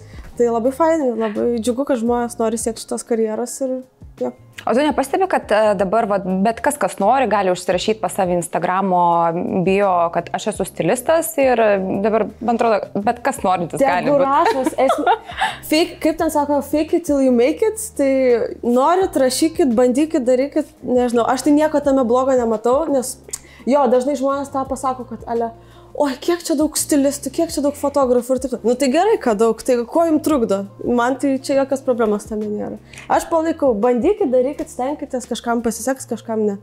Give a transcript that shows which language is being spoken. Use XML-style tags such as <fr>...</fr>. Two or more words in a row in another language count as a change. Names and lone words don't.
<lt>Tai labai fainai, labai džiugu, kad žmonės nori siekti šitos karjeros ir jo. O tu nepastebi, kad dabar bet kas nori, gali užsirašyti pas savo Instagramo bio, kad aš esu stilistas ir dabar, man atrodo, bet kas norintis gali būti. Kaip ten sako,</lt> <en>fake it till you make it,</en> <lt>tai norit, rašykit, bandykit, darykit, nežinau, aš tai nieko tame blogo nematau, nes jo, dažnai žmonės tą pasako, kad oi, kiek čia daug stilistų, kiek čia daug fotografų ir taip. Nu tai gerai, kad daug, tai ko jums trukdo? Man tai čia jokios problemos tame nėra. Aš palaikau, bandykit, darykit, stenkitės, kažkam pasiseks, kažkam ne.</lt>